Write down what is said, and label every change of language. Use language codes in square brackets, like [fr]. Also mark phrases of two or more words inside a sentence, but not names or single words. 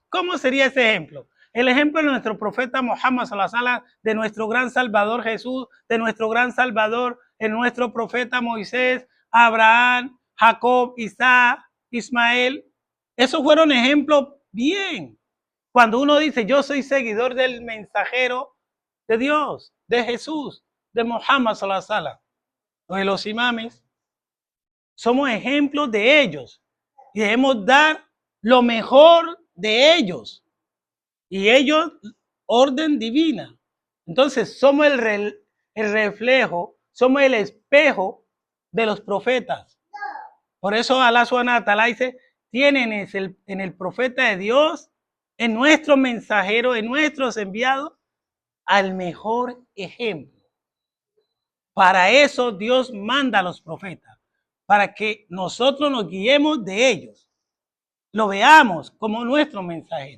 [es] ¿Cómo sería ese ejemplo? El ejemplo de nuestro profeta Muhammad [ar] صلى الله عليه وسلم, [es] de nuestro gran Salvador Jesús, de nuestro gran Salvador, en nuestro profeta Moisés, Abraham, Jacob, Isaac, Ismael. Esos fueron ejemplos bien. Cuando uno dice, yo soy seguidor del mensajero de Dios, de Jesús, de Muhammad [ar] صلى الله عليه وسلم, [es] o de los imames, somos ejemplos de ellos y debemos dar lo mejor de ellos. Y ellos, orden divina. Entonces, somos el reflejo, somos el espejo de los profetas. Por eso [ar] الله سبحانه وتعالى [es] dice, tienen en el profeta de Dios, en nuestros mensajeros, en nuestros enviados, al mejor ejemplo. Para eso Dios manda a los profetas, para que nosotros nos guiemos de ellos, lo veamos como nuestro mensajero.